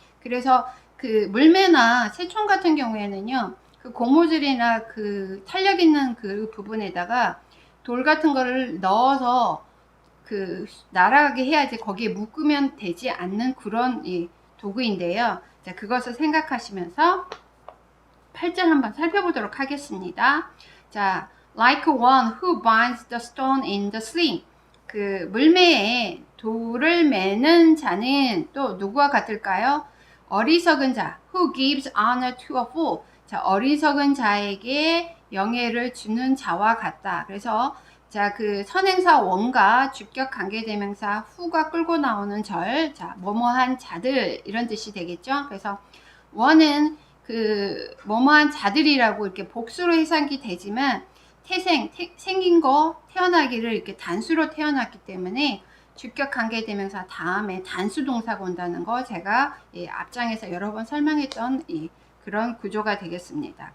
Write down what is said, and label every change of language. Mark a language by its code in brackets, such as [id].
[ko] 그래서 그 물매나 새총 같은 경우에는요, 그 고무줄이나 그 탄력 있는 그 부분에다가 돌 같은 거를 넣어서 그 날아가게 해야지 거기에 묶으면 되지 않는 그런 이 도구인데요. 자, 그것을 생각하시면서 8절 한번 살펴보도록 하겠습니다. [en] 자, like one who binds the stone in the sling. [ko] 그 물매에 돌을 매는 자는 또 누구와 같을까요? 어리석은 자, [en] who gives honor to a fool. [ko] 자, 어리석은 자에게 영예를 주는 자와 같다. 그래서 자, 그 선행사 원과 주격 관계대명사 who가 끌고 나오는 절, 자, 뭐뭐한 자들 이런 뜻이 되겠죠. 그래서 원은 그 뭐뭐한 자들이라고 이렇게 복수로 해석이 되지만 생긴 거 태어나기를 이렇게 단수로 태어났기 때문에 주격 관계대명사 다음에 단수 동사가 온다는 거 제가 앞장에서 여러 번 설명했던 그런 구조가 되겠습니다.